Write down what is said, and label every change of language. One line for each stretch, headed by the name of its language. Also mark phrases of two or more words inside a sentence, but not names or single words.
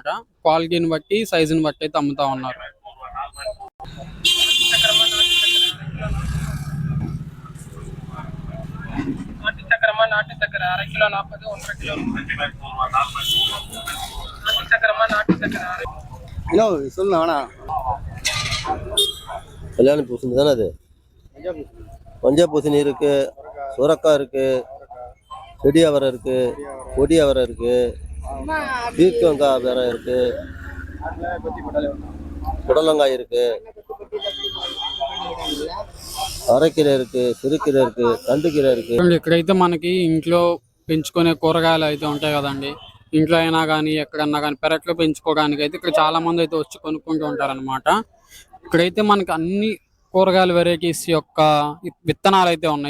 Telugu: క్వాలిటీని బట్టి సైజుని బట్టి అయితే అమ్ముతా ఉన్నారు. నాటి చక్కెర 1/2 కిలో 40, 1/2 కిలో నాటి చక్కెర
Tamil: சொல்லு கல்யாணி பூசணி தானே அது. மஞ்சா பூசணி இருக்கு, சுரக்காய் இருக்கு, செடி அவரை இருக்கு, கொடி அவரை இருக்கு, பீர்க்கங்காய் வேற இருக்கு, புடலங்காய் இருக்கு, అరకీర இருக்கு, సిరికీర இருக்கு, కందికీర இருக்கு.
Telugu: ఇక్కడైతే మనకి ఇంట్లో పెంచుకునే కూరగాయలు అయితే ఉంటాయి కదండి. ఇంట్లో అయినా కానీ ఎక్కడన్నా కానీ పెరట్లో పెంచుకోవడానికి అయితే ఇక్కడ చాలా మంది అయితే వచ్చి కొనుక్కుంటూ ఉంటారనమాట. ఇక్కడైతే మనకి అన్ని కూరగాయల వెరైటీస్ యొక్క విత్తనాలు అయితే ఉన్నాయి.